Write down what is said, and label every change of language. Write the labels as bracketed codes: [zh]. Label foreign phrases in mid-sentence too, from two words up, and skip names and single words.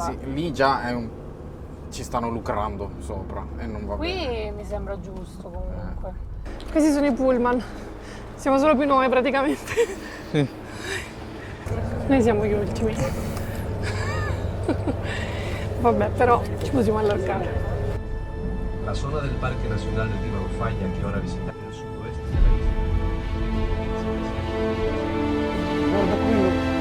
[it] Sì, lì già ci stanno lucrando sopra e non va Qui bene. mi sembra giusto comunque. Questi sono i pullman. Siamo solo più noi praticamente. Sì. Noi siamo gli ultimi. Vabbè, però ci possiamo allargare. La zona del Parque Nacional del Timanfaya che ora visitate nel sud-oeste della isola. Guarda quello.